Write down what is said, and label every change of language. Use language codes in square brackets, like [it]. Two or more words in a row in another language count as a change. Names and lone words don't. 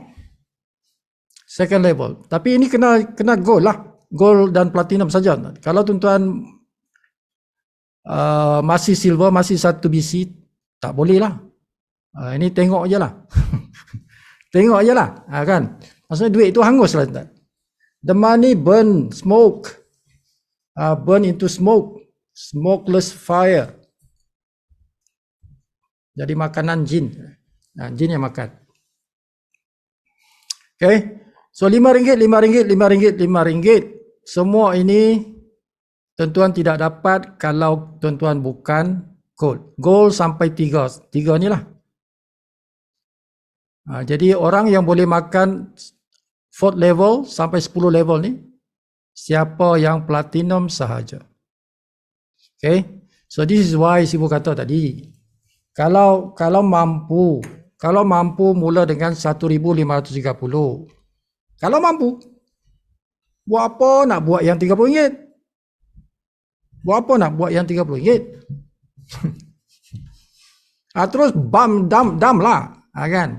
[en] Second level. [ms] Tapi ini kena gold lah. Gold dan platinum saja. Kalau tuan-tuan masih silver, masih 1 BC, tak boleh lah. Ini tengok je lah. Tengok je lah. Kan? Maksudnya duit itu hangus lah. Tuan. [en] The money burn smoke. Burn into smoke. Smokeless fire. [ms] Jadi makanan jin. Jin yang makan. Okay. So RM5. Semua ini tuan-tuan tidak dapat kalau tuan-tuan bukan gold. Gold sampai 3 ni lah. Jadi orang yang boleh makan 4 level sampai 10 level ni, siapa yang platinum sahaja. [en] Okay. So this is why [ms] Sifu kata tadi, kalau mampu mula dengan 1,530. Kalau mampu, buat apa nak buat yang RM30? Buat apa nak buat yang RM30? Terus dam lah, kan?